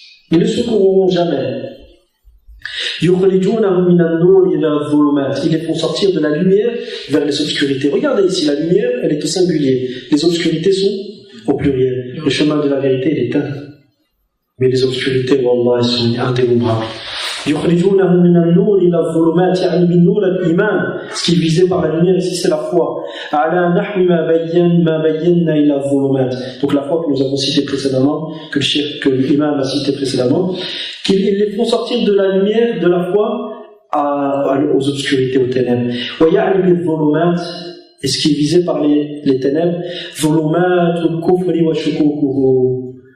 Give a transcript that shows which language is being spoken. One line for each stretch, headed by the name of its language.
French: Ils ne secourront jamais. Yukhrijunahum min an-nur ila adh-dhulumat, ils les font sortir de la lumière vers les obscurités. Regardez ici, la lumière, elle est au singulier, les obscurités sont au pluriel. Le chemin de la vérité, il est éteint. Mais les obscurités, wallah, elles sont indénombrables.
Arabic: يخرجونهم من النور إلى الظلمات يعني بالنور الإيمان.
French: Ce qui est visé par la lumière ici, c'est la foi.
Arabic: على نحو ما بينا إلى الظلمات.
French: Donc la foi que nous avons citée précédemment, que l'imam a cité précédemment, qu'ils les font sortir de la lumière, de la foi, aux obscurités, aux ténèbres.
Arabic: ويعني بالظلمات.
French: Et ce qui est visé par les ténèbres,
Arabic: ظلمات الكفر وشكوكه.